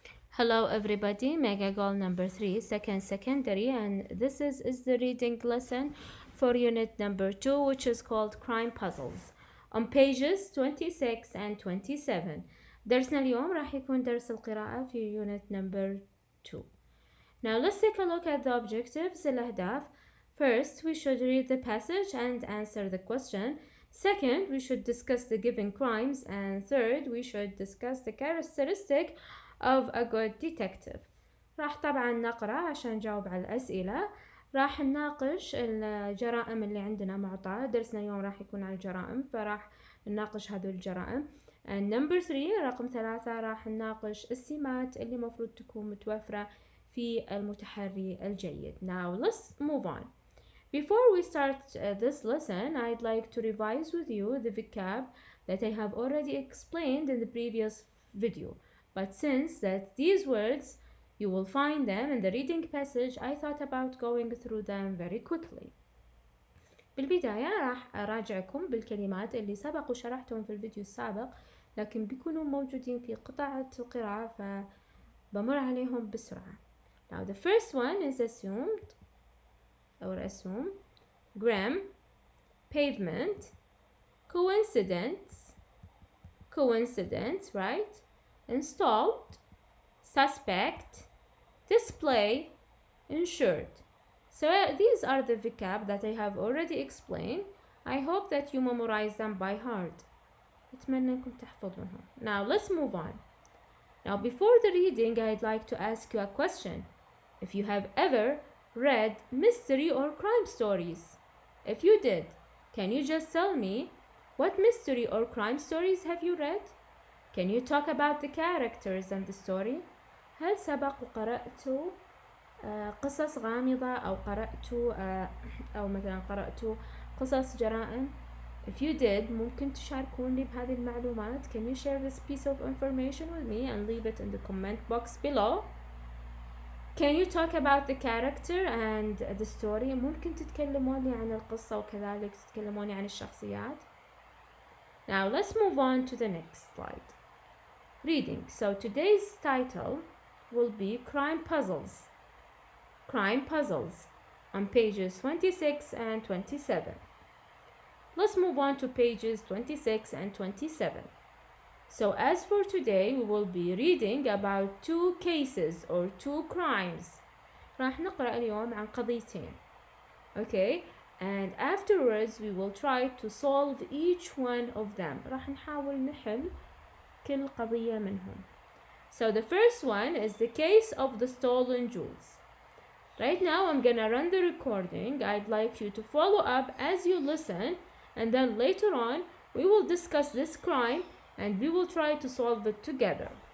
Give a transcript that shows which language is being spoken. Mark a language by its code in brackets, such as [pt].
[en] Hello everybody, mega goal number 3, second secondary, and this is the reading lesson for unit number 2, which is called crime puzzles on pages 26 and 27. [ar] درسنا اليوم راح يكون درس القراءة في [en] unit number 2. Now let's take a look at the objectives, الأهداف. First, we should read the passage and answer the question. Second, we should discuss the given crimes. And third, we should discuss the characteristic of a good detective. [ar] راح طبعا نقرأ عشان نجاوب على الأسئلة. راح نناقش الجرائم اللي عندنا معطاة. درسنا اليوم راح يكون على الجرائم، فراح نناقش هذه الجرائم. [en] And number 3 [ar] رقم 3 راح نناقش السمات اللي مفروض تكون متوفرة في المتحري الجيد. [en] Now let's move on. Before we start this lesson, I'd like to revise with you the vocab that I have already explained in the previous video. But since that these words, you will find them in the reading passage, I thought about going through them very quickly. [ar] بالبداية راح أراجعكم بالكلمات اللي سبق وشرحتهم في الفيديو السابق، لكن بيكونوا موجودين في قطعة القراءة فبمر عليهم بسرعة. [en] Now the first one is assumed or assume, gram, pavement, coincidence, right? Installed, suspect, display, insured. So these are the vocab that I have already explained. I hope that you memorize them by heart. [ar] أتمنى أنكم تحفظوهم. [en] Now let's move on. Now before the reading, I'd like to ask you a question. If you have ever read mystery or crime stories, if you did, can you just tell me what mystery or crime stories have you read? Can you talk about the characters and the story? [ar] هل سبق وقرأتوا قصص غامضة أو قرأتوا أو مثلا قرأتوا قصص جرائم؟ [en] If you did, [ar] ممكن تشاركوني بهذه المعلومات. [en] Can you share this piece of information with me and leave it in the comment box below? Can you talk about the character and the story? [ar] ممكن تتكلموني عن القصة وكذلك تتكلموني عن الشخصيات. [en] Now let's move on to the next slide. Reading. So today's title will be Crime Puzzles. Crime Puzzles on pages 26 and 27. Let's move on to pages 26 and 27. So as for today, we will be reading about two cases or two crimes. [ar] راح نقرأ اليوم عن قضيتين. [en] Okay? And afterwards we will try to solve each one of them. [ar] راح نحاول نحل كل قضية منهم. [en] So the first one is the case of the stolen jewels. Right now I'm gonna run the recording. I'd like you to follow up as you listen, and then later on we will discuss this crime and we will try to solve it together.